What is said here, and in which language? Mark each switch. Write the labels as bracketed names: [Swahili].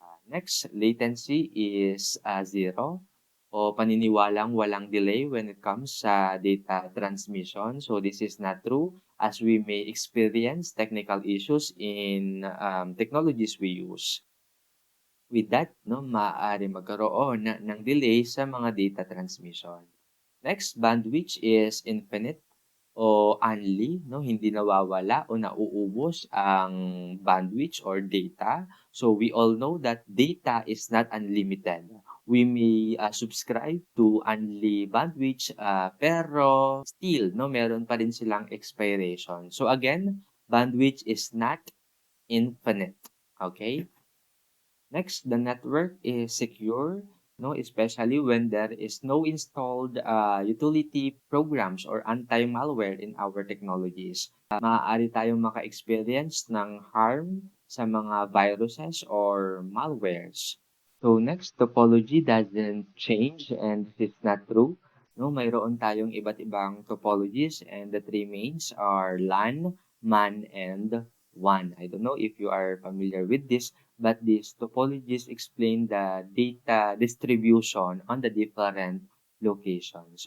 [English] Next, latency is 0 [Filipino] o paniniwalang walang [English] delay when it comes sa data transmission. So, this is not true as we may experience technical issues in technologies we use. With that, [Filipino] no, maaari magkaroon ng delay sa mga data transmission. [English] Next, bandwidth is infinite o unli, no? [Filipino] Hindi nawawala o nauubos ang bandwidth or data. [English] So we all know that data is not unlimited. We may subscribe to unli bandwidth pero still [Filipino] no meron pa rin silang [English] expiration. So again, bandwidth is not infinite. Okay? Next, the network is secure, no, especially when there is no installed utility programs or anti-malware in our technologies. [Filipino] Maaari tayong maka-experience ng harm sa mga viruses or malwares. [English] So next, topology doesn't change and it's not true. [Filipino] No, mayroon tayong iba't ibang [English] topologies and the three mains are LAN, MAN, and WAN. I don't know if you are familiar with this, but these topologies explain the data distribution on the different locations.